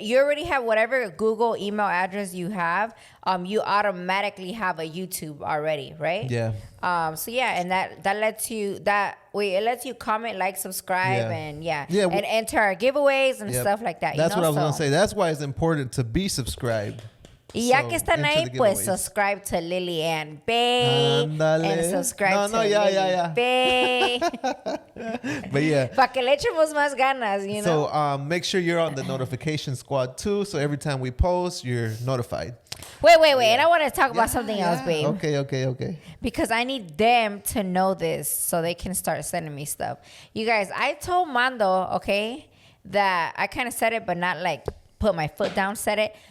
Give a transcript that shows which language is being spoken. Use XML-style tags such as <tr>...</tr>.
<en>You already have whatever Google email address you have. You automatically have a YouTube already, right? Yeah. So yeah, and that lets you it lets you comment, like, subscribe, and and enter our giveaways and stuff like that. That's what I was gonna say. That's why it's important to be subscribed.</en> <es>Y ya que están ahí, pues</es> <en>subscribe to Lillian Bay. And subscribe to Lillian Bay. But yeah.</en> <es>Para que le echemos más ganas,</es> <en>you know. So make sure you're on the notification squad too. So every time we post, you're notified. Wait. And I want to talk about something else, babe. Okay. Because I need them to know this so they can start sending me stuff. You guys, I told Mando, okay, that I kind of said it, but not like put my foot down, said it.</en>